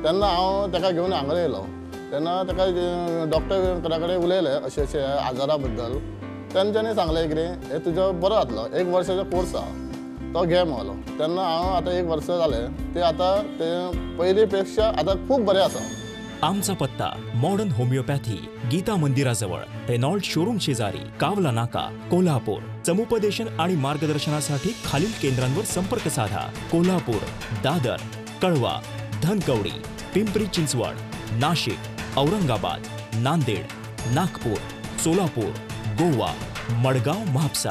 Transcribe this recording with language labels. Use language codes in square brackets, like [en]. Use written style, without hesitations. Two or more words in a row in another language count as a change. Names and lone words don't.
[kok] तेन्ना हांव ताका घेवन हांगा येयलो. तेन्ना ताका डॉक्टरा कडेन उलयलें अशें अशें आजारा बद्दल. तेंच्यांनी सांगलें कितें, हे तुजो बरो जातलो, 1 वर्साचो कोर्स आहा तो घे म्हणलो. तेन्ना हांव आतां 1 वर्स जालें ते आतां ते पयलीं पेक्षा आतां खूब बरें आसा. [mr] आमचा पत्ता मॉडर्न होमिओपॅथी, गीता मंदिराजवळ, रेनॉल्ड शोरूम शेजारी, कावला नाका, कोल्हापूर. समुपदेशन आणि मार्गदर्शनासाठी खालील केंद्रांवर संपर्क साधा. कोल्हापूर, दादर, कळवा, धनकवडी, पिंपरी चिंचवड, नाशिक, औरंगाबाद, नांदेड, नागपूर, सोलापूर, गोवा, मडगाव, म्हापसा.